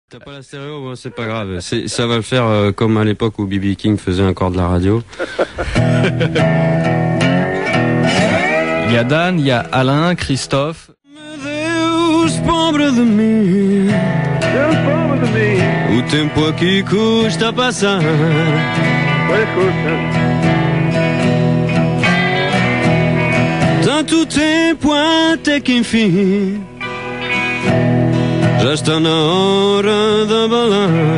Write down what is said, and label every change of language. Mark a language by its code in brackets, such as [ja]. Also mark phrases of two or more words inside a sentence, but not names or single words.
[fr] T'as pas la stéréo, bon, c'est pas grave. Ça va le faire comme à l'époque où B.B. King faisait encore de la radio. Il y a Dan, il y a Alain, Christophe. [pt] Deus pobre de mim, o tempo aqui custa passar. Tanto tempo até que enfim já está na hora de abalar.